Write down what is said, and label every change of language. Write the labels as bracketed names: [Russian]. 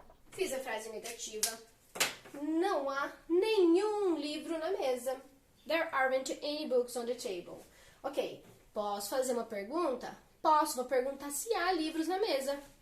[Portuguese] Fiz a frase negativa. Não há nenhum livro na mesa. [English] There aren't any books on the table. [Portuguese] Ok, posso fazer uma pergunta? Posso, vou perguntar se há livros na mesa.